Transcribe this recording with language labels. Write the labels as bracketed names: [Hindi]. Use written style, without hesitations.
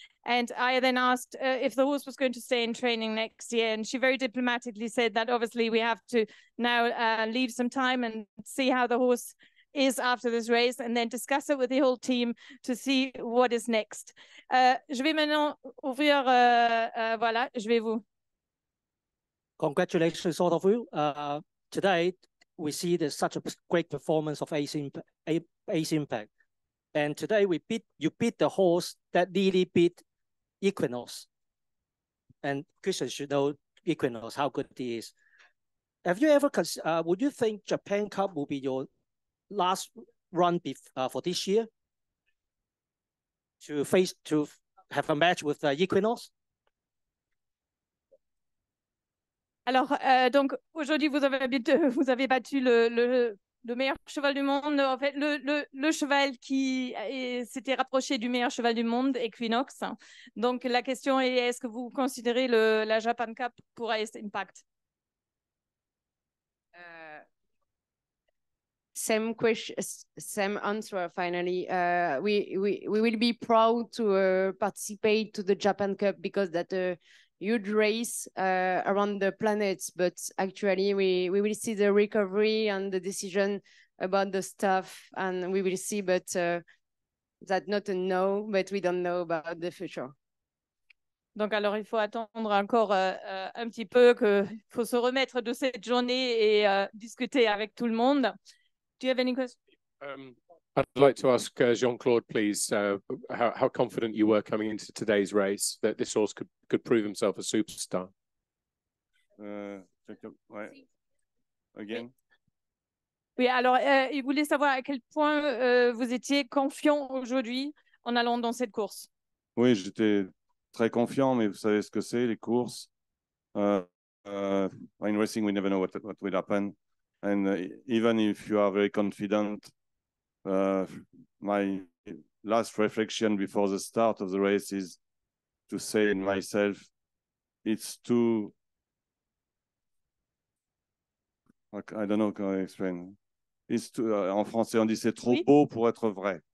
[English] And I then asked if the horse was going to stay in training next year. And she very diplomatically said that obviously we have to now leave some time and see how the horse is after this race and then discuss it with the whole team to see what is next. [French] Je vais maintenant ouvrir, voilà, je vais vous. [English] Congratulations, all of you. Today, we see such a great performance of Ace Impact. And today you beat the horse that really beat Equinox. And Christian should know Equinox, how good he is. Have you ever, would you think Japan Cup will be your last run for this year? To have a match with Equinox? [French] Alors, donc aujourd'hui, vous avez battu le meilleur cheval du monde. En fait, le cheval qui s'était rapproché du meilleur cheval du monde, Equinox. Donc, la question est, est-ce que vous considérez la Japan Cup pour Ice Impact? [English] Same question, same answer. Finally, we will be proud to participate to the Japan Cup because that's a huge race around the planets. But actually, we will see the recovery and the decision about the stuff, and we will see. But that's not a no, but we don't know about the future. [French] Donc, alors, il faut attendre encore un petit peu, il faut se remettre de cette journée et discuter avec tout le monde. [English] Do you have any questions? I'd like to ask Jean-Claude, please, how confident you were coming into today's race that this horse could prove himself a superstar? [French] Ouais. [English] Again. [French] Oui, alors, il voulait savoir à quel point vous étiez confiant aujourd'hui en allant dans cette course. Oui, j'étais très confiant, mais vous savez ce que c'est, les courses. [English] In racing, we never know what will happen. And even if you are very confident, my last reflection before the start of the race is to say in myself, it's too, I don't know how to explain. It's too, [French] en français, on dit c'est trop beau pour être vrai.